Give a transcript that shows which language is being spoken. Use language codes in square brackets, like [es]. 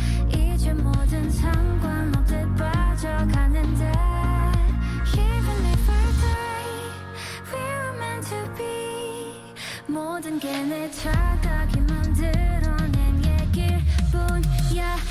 [ko] 이제 모든 상관없듯 빠져가는데. [en] Even if I die, we were meant to be. [ko] 모든 게 내 착각이 만들어낸 얘기뿐이야.